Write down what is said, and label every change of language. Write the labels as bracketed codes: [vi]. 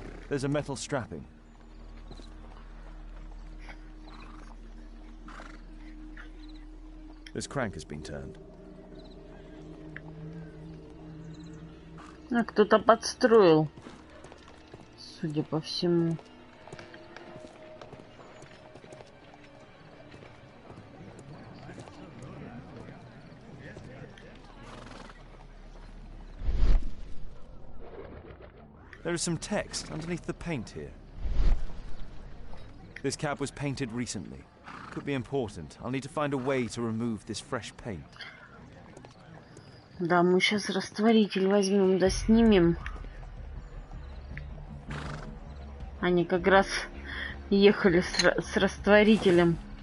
[en] There's a metal strapping. This crank has been turned. [ru] А кто-то подстроил, судя по всему. [en] There is some text underneath the paint here. This cab was painted recently. Could be important. I'll need to find a way to remove this fresh paint. [ru] Да, мы сейчас растворитель возьмем, да снимем. Они как раз ехали с растворителем.